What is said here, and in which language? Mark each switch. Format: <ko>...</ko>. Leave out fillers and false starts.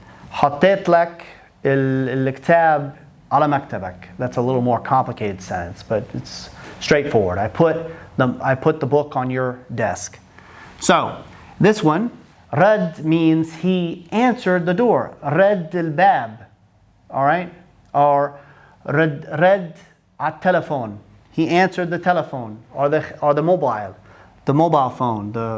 <ar>حطيت لك الكتاب على مكتبك.</ar> <en>That's a little more complicated sentence, but it's straightforward. I put the book on your desk. So this one, رد means he answered the door.</en> <ar>رد الباب.</ar> <en>All right?</en> <ar>Or رد على التلفون.</ar> <en>He answered the telephone or the mobile phone.</en>